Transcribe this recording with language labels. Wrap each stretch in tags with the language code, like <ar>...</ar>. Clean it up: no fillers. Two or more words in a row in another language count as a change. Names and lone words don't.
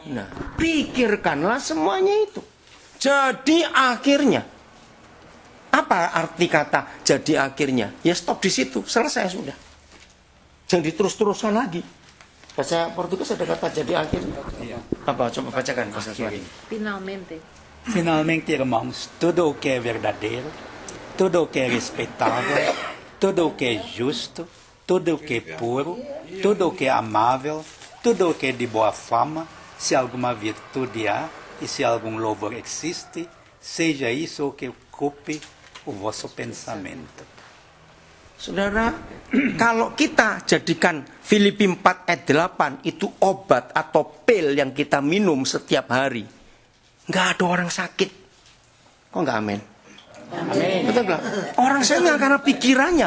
<id>Nah, pikirkanlah semuanya itu. Jadi akhirnya, apa arti kata jadi akhirnya? Ya stop di situ, selesai sudah. Jangan diterus-teruskan lagi. Bahasa Portugis ada kata jadi akhirnya. Apa? Coba bacakan bahasa Swahili.</id> <pt>Finalmente, irmãos, tudo o que é verdadeiro, tudo o que é respeitável, tudo o que é justo, tudo o que é puro, tudo o que é amável, tudo o que é de boa fama, se alguma virtude há, E se algum louvor existe, seja isso que ocupe o vosso pensamento.</pt> <id>Saudara, kalau kita jadikan Filipi 4 ayat 8 itu obat atau pil yang kita minum setiap hari, nggak ada orang sakit. Kok nggak amin? Amin. Betul nggak? Orang sakit nggak karena pikirannya.</id>